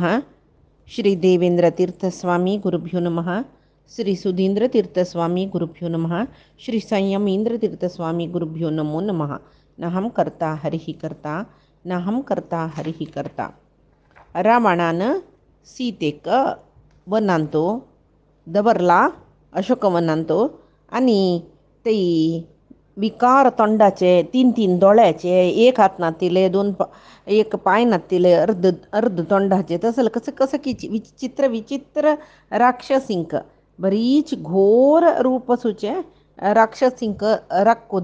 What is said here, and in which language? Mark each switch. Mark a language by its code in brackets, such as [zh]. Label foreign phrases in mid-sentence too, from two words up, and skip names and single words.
[sa] श्री देवेंद्रतीर्थस्वामी गुरुभ्यो नमः। श्री सुधींद्रतीर्थस्वामी गुरुभ्यो नमः। श्री संयमींद्रतीर्थस्वामी गुरुभ्यो नमो नमः। नहं कर्ता हरिः कर्ता नहं कर्ता हरिः कर्ता. [kok] रावणानं सीतेक वनांतो दवरला अशोकवनांतो आणि ते विकार तोंडाचे तीन तीन दोळ्याचे एक हात नातिले एक पाय नातिले अर्ध तोंडाचे तसलं कसं कसं की विचित्र विचित्र राक्षसिंक बरीच घोर रूपसूचे राक्षसिंक राक्को